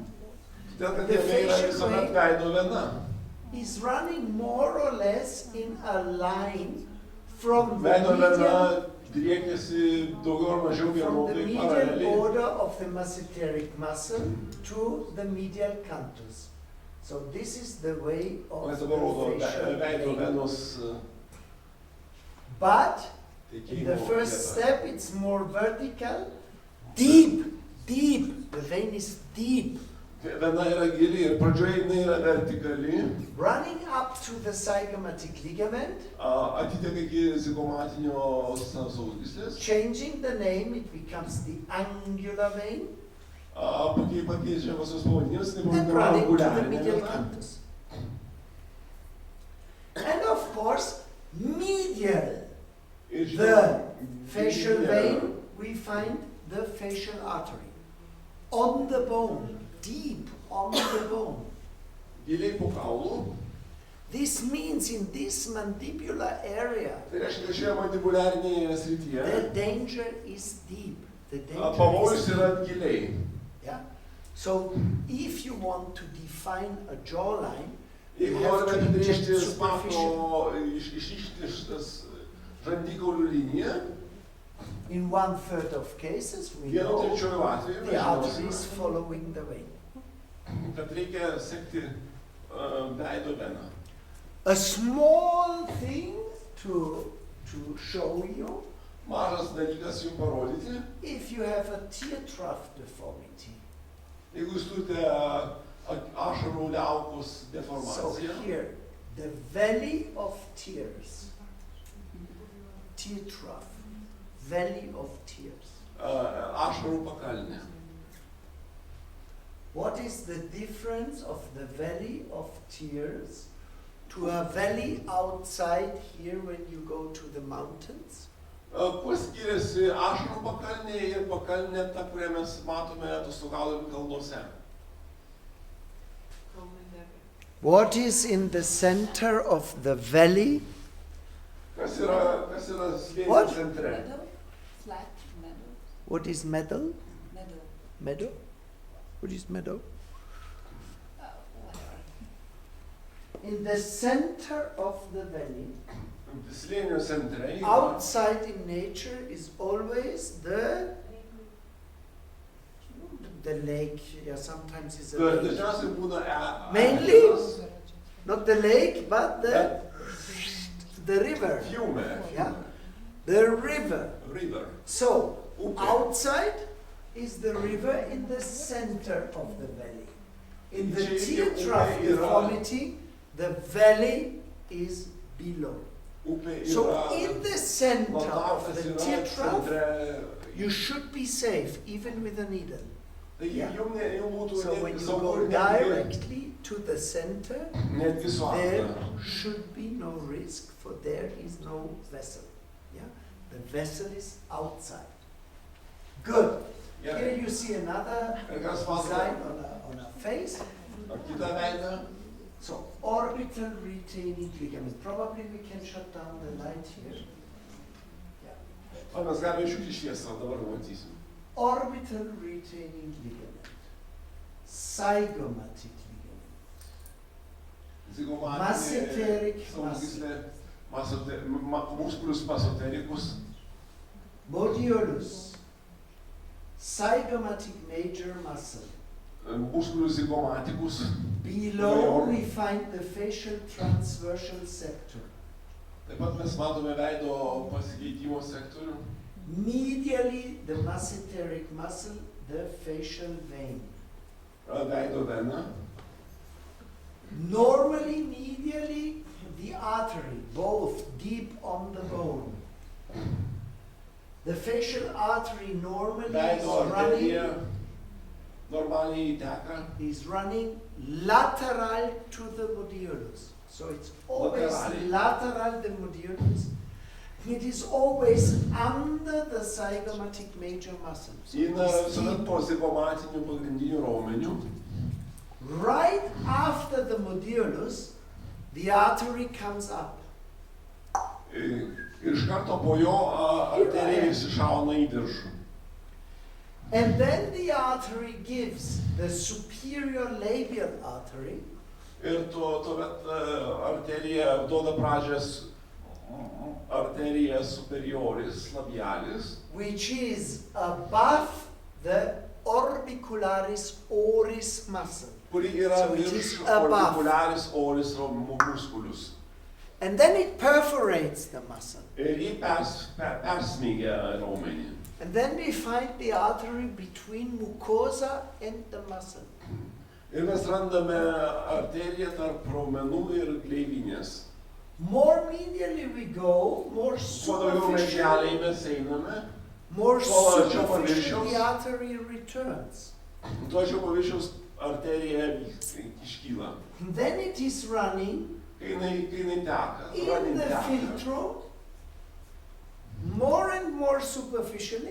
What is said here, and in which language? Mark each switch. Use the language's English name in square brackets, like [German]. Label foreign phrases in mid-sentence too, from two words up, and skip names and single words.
[English] The facial vein is running more or less in a line from the medial border of the masseteric muscle to the medial canthus. So this is the way of the facial vein. But in the first step it's more vertical, deep. The vein is deep, [Lithuanian] Viena yra gili ir pradžioje jinai yra vertikali, [English] running up to the zygomatic ligament, [Lithuanian] atiteka iki zigomatinio sausgyslės, [English] changing the name, it becomes the angular vein, [Lithuanian] pakeičiamas jos pavadinimas, tai [English] and running to the [Lithuanian] angularinė [English] medial [Lithuanian] vieta. [English] canthus. And of course, medial, [Lithuanian] Ir [English] the [Lithuanian] žinoma, [English] facial [Lithuanian] gilėje, [English] vein, we find the facial artery on the bone, deep on the bone. [Lithuanian] giliai po kaulu, [English] This means in this mandibular area, [Lithuanian] tai reiškia, kad šioje mandibuliarinėje [English] the [Lithuanian] srityje [English] danger is deep. The danger [Lithuanian] pavojus [English] is [Lithuanian] yra [English] deep. [Lithuanian] giliai. [English] Yeah? So if you want to define a jawline, you [Lithuanian] Jeigu [English] have [Lithuanian] norime [English] to inject [Lithuanian] apibrėžti [English] superficial. [Lithuanian] išryškinti šitas žandikaulių liniją, [English] In 1/3 of cases, we [Lithuanian] vienu [English] know [Lithuanian] trečiuoju atveju [English] the [Lithuanian] mes [English] artery is [Lithuanian] žinosime, [English] following the vein. [Lithuanian] kad reikia sekti veido veną. [English] A small thing to show you, [Lithuanian] Mažas dalykas jums parodyti, [English] if you have a tear trough deformity. [Lithuanian] jeigu jūs turite ašarų liaukos [English] So [Lithuanian] deformaciją, [English] here, the valley of tears, tear trough, valley of tears. [Lithuanian] ašarų pakalnė. [English] What is the difference of the valley of tears to a valley outside here when you go to the mountains? [Lithuanian] Kuo skiriasi ašarų pakalnė ir pakalnė ta, kurią mes matome atostogaudami kalnuose? [English] What is in the center of the valley? [Lithuanian] Kas yra slėnio [English] What? [Lithuanian] centre? [English] Meadow? Flat meadow? What is meadow? Meadow. Meadow? What is meadow? Whatever. In the center of the valley, [Lithuanian] Slėnio centre [English] outside in nature is always the lake. Yeah, sometimes it's a lake. [Lithuanian] dažniausiai būna [English] Mainly? [Lithuanian] ežeras, [English] Not the lake, but the river. [Italian] fiume, [English] Yeah, the river. river, So [Lithuanian] upė. [English] outside is the river in the center of the valley. In the tear trough deformity, the valley is below. [Lithuanian] Upė [English] So [Lithuanian] yra, [English] in the center [Lithuanian] latakas [English] of the [Lithuanian] yra [English] tear trough, [Lithuanian] centre. [English] you should be safe even with a needle. [Lithuanian] Taigi [English] Yeah. [Lithuanian] jums būtų [English] So when [Lithuanian] netgi [English] you [Lithuanian] saugu [English] go [Lithuanian] ir [English] directly to the center, [Lithuanian] netgi su [English] there [Lithuanian] akla. [English] should be no risk, for there is no vessel. Yeah, the vessel is outside. Good. Here [Lithuanian] Gerai. [English] you see another [Lithuanian] Ir kas [English] design [Lithuanian] matote? [English] on a face. [Lithuanian] Kitą veidą. [English] So orbital retaining ligament. Probably we can shut down the light here. Yeah. [Lithuanian] O mes galime išjungti šviesą, dabar matysim. [English] Orbital retaining ligament. Zygomatic ligament. [Lithuanian] Zigomatinė [English] Mesenteric [Lithuanian] sausgyslė, [Latin] musculus mesentericus, [English] Modiolus. Zygomatic major muscle. [Latin] musculus zigomaticus. [English] Below we find the facial transversal sector. [Lithuanian] Taip pat mes matome veido pasikeitimo sektorių. [English] Medially the mesenteric muscle, the facial vein. [Lithuanian] Veido veną. [English] Normally medially the artery, both deep on the bone. The facial artery normally [Lithuanian] Veido [English] is [Lithuanian] arterija [English] running, [Lithuanian] normaliai teka. [English] is running lateral to the modiolus. So it's always Laterally. lateral the modiolus. It is always under the zygomatic major muscle. So [Lithuanian] Jin [English] it is [Lithuanian] visuomet [English] deep. [Lithuanian] po zigomatinių pagrindinių raumenių. [English] Right after the modiolus, the artery comes up. [Lithuanian] Ir iš karto po jo arterija išsišauna į viršų. [English] And then the artery gives the superior labial artery, [Lithuanian] Ir tuomet arterija duoda pradžias arterija [Latin] superioris labialis, [English] which is above the orbicularis oris muscle. [Lithuanian] kuri yra [English] So it [Lithuanian] virš [English] is above. [Latin] orbicularis oris musculus. [English] And then it perforates the muscle. [Lithuanian] Ir jį persmeigia raumenį. [English] And then we find the artery between mucosa and the muscle. [Lithuanian] Ir mes randame arteriją tarp raumenų ir gleivinės. [English] More medially we go, more [Lithuanian] Kuo daugiau mes keliai [English] superficially, [Lithuanian] mes einame, [English] more [Lithuanian] Kuo arčiau [English] superficially the [Lithuanian] paviršiaus. [English] artery returns. [Lithuanian] tuo arčiau paviršiaus arterija iškyla. [English] Then it is running [Lithuanian] Kai jinai teka, [English] in running the [Lithuanian] teka, [English] filtrum, more and more superficially,